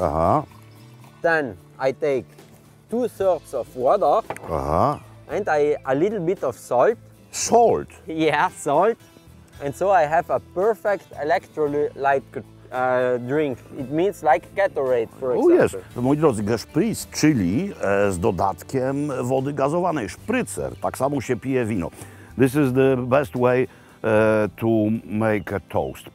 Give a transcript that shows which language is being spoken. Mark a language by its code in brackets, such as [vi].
[en] Aha, then I take 2/3 of water, aha. and a little bit of salt. Salt. Yeah, salt. And so I have a perfect electrolyte drink. It means like Gatorade, for O example. [pl] jest, moi drodzy, gespritz, czyli z dodatkiem wody gazowanej, szprycer. Tak samo się pije wino. [en] This is the best way to make a toast.